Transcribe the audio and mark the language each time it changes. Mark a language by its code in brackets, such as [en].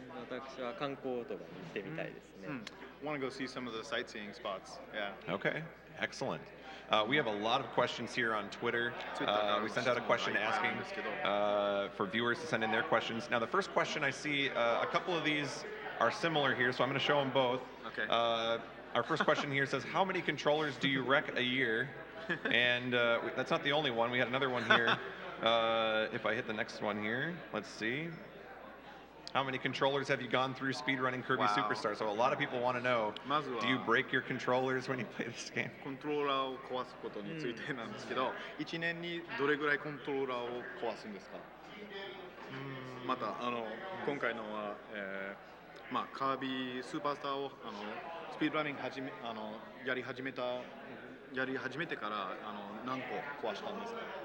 [ja] 私は観光とかに行ってみたいですね。 [en] Want to go see some of the sightseeing spots? Yeah. Okay, excellent. We have a lot of questions here on Twitter. We sent out a question asking for viewers to send in their questions. Now, the first question I see, a couple of these are similar here, so I'm going to show them both. Okay. Our first question here says, how many controllers do you wreck a year? And that's not the only one. We had another one here. If I hit the next one here, let's see. How many controllers have you gone through speedrunning Kirby Superstar? So a lot of people want to know, do you break your controllers when you play this game? [ja] コントローラーを壊すことについてなんですけど、1年にどれぐらいコントローラーを壊すんですか？また今回のは、カービィスーパースターをスピードランニングやり始めてから何個壊したんですか